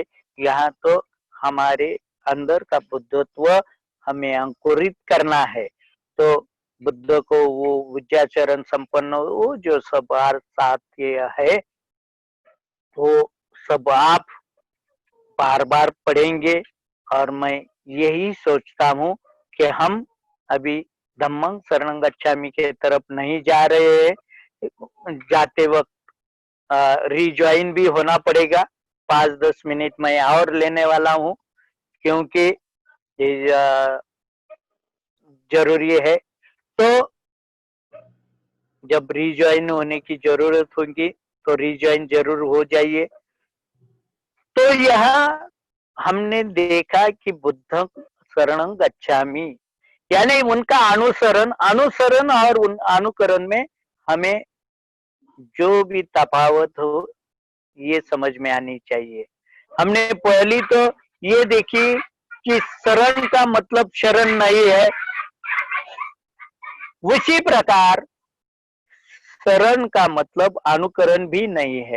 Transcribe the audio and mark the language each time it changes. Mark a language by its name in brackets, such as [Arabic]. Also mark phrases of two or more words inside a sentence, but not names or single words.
[Hindi] यहाँ तो हमारे अंदर का बुद्धत्व हमें अंकुरित करना है। तो बुद्ध को वो विद्याचरण संपन्न वो जो सब साथ है, वो सब आप बार बार पढ़ेंगे। और मैं यही सोचता हूँ कि हम अभी [Pali] धम्मं शरणं गच्छामि [Hindi] के तरफ नहीं जा रहे हैं, जाते वक्त रिज्वाइन भी होना पड़ेगा। 5-10 मिनट मैं और लेने वाला हूँ, क्योंकि ये जरूरी है। तो जब रिज्वाइन होने की जरूरत होगी तो रिज्वाइन जरूर हो जाइए। तो यहाँ हमने देखा कि [Pali] बुद्धं शरणं गच्छामि, [Hindi] यानी उनका अनुसरण और उन अनुकरण में हमें जो भी तफावत हो ये समझ में आनी चाहिए। हमने पहली तो ये देखी कि शरण का मतलब शरण नहीं है, उसी प्रकार शरण का मतलब अनुकरण भी नहीं है।